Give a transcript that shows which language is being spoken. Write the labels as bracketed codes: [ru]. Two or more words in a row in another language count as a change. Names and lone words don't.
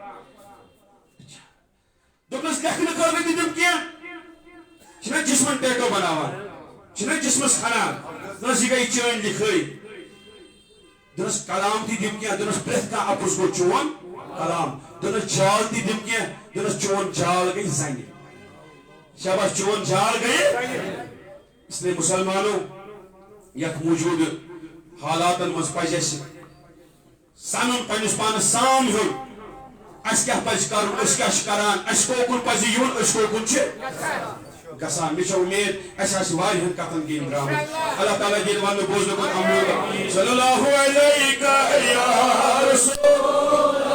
[ks] دوٚپنس لیکھنہٕ خٲطرٕ تہِ دِم کینٛہہ چھِنا جسمن ٹیٹو بناوان چھِنا جسمس کھنان دوٚپنس یہِ گٔے چٲنۍ لِکھٲے دوٚپنس کلام تہِ دِم کینٛہہ دوٚپنس پرٛٮ۪تھ کانٛہہ اپُز گوٚو چون کلام دوٚپنس جال تہِ دِم کینٛہہ دوٚپنس چون جال گٔے زنہِ شاباش چون جال گٔے [ur] اس لیے [ks] مسلمانو یتھ موجود حالاتن منٛز پزِ اسہِ سنُن پننِس پانس سام ہیوٚن اَسہِ کیٛاہ پزِ کرُن أسۍ کیٛاہ چھِ کران اَسہِ کوکُن پزِ یُن أسۍ کوکُن چھِ گژھان مےٚ چھِ اُمید اَسہِ آسہِ واریاہن کتھن دِنۍ درٛامٕژ اللہ تعالیٰ دِنۍ وننہٕ بوزنہٕ کُن عمل [ar] صلی اللہ علیہ [ks] یا رسول